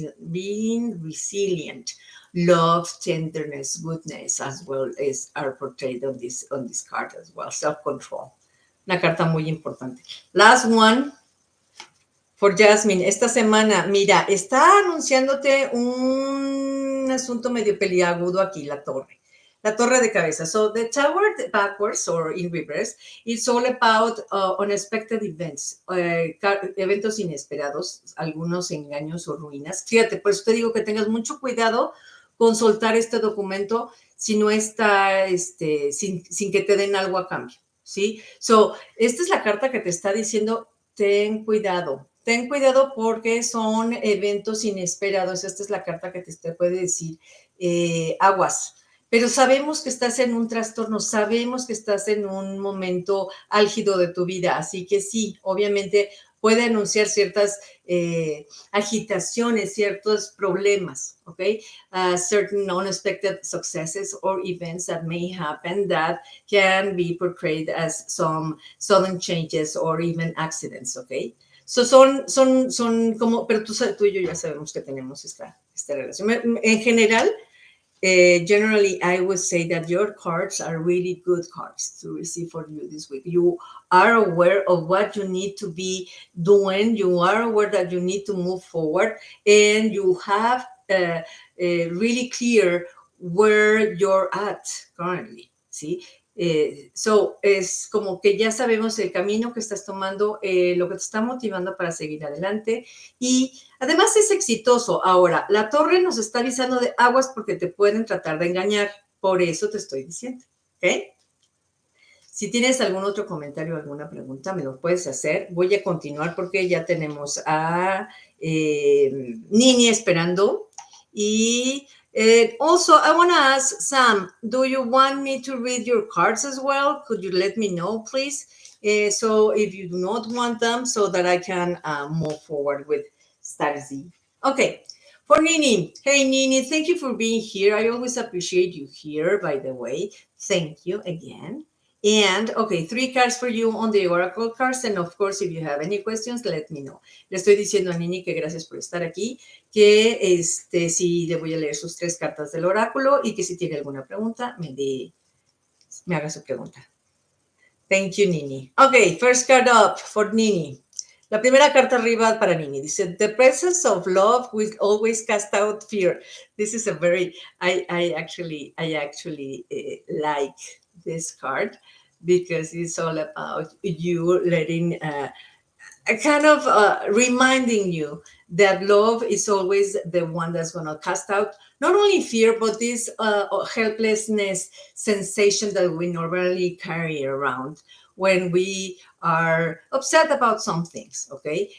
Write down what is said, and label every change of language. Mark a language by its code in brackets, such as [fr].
[en] Being resilient, love, tenderness, goodness, as well as are portrayed on this card as well. Self-control. [es] Una carta muy importante. [en] Last one for Jasmine. [es] Esta semana, mira, está anunciándote un asunto medio peliagudo aquí, la torre. La torre de cabeza. [en] So the tower backwards or in reverse, it's all about unexpected events, [es] eventos inesperados, algunos engaños o ruinas. Fíjate, por eso te digo que tengas mucho cuidado con soltar este documento si no está, sin que te den algo a cambio, ¿sí? So, esta es la carta que te está diciendo, ten cuidado porque son eventos inesperados. Esta es la carta que te puede decir, aguas. Pero sabemos que estás en un trastorno, sabemos que estás en un momento álgido de tu vida, así que sí, obviamente puede anunciar ciertas agitaciones, ciertos problemas, ¿ok? [en] Certain unexpected successes or events that may happen that can be portrayed as some sudden changes or even accidents, ¿ok? [es] So son como, pero tú y yo ya sabemos que tenemos esta relación. En general, [en] generally, I would say that your cards are really good cards to receive for you this week. You are aware of what you need to be doing. You are aware that you need to move forward, and you have really clear where you're at currently. [es] ¿Sí? So, es como que ya sabemos el camino que estás tomando, lo que te está motivando para seguir adelante y además es exitoso. Ahora, la torre nos está avisando de aguas porque te pueden tratar de engañar, por eso te estoy diciendo, ¿ok? Si tienes algún otro comentario o alguna pregunta, me lo puedes hacer. Voy a continuar porque ya tenemos a Nini esperando y [en] also, I want to ask Sam, do you want me to read your cards as well? Could you let me know, please? So if you do not want them, so that I can move forward with Starzy. Okay, for Nini. Hey, Nini, thank you for being here. I always appreciate you here, by the way. Thank you again. And, okay, 3 cards for you on the Oracle cards. And, of course, if you have any questions, let me know. [es] Le estoy diciendo a Nini que gracias por estar aquí, que sí le voy a leer sus 3 cartas del oráculo y que si tiene alguna pregunta, me haga su pregunta. [en] Thank you, Nini. Okay, first card up for Nini. [es] La primera carta arriba para Nini. [en] Dice, the presence of love will always cast out fear. This is a very, I actually like this card because it's all about you letting kind of reminding you that love is always the one that's going to cast out not only fear but this helplessness sensation that we normally carry around when we are upset about some things, okay?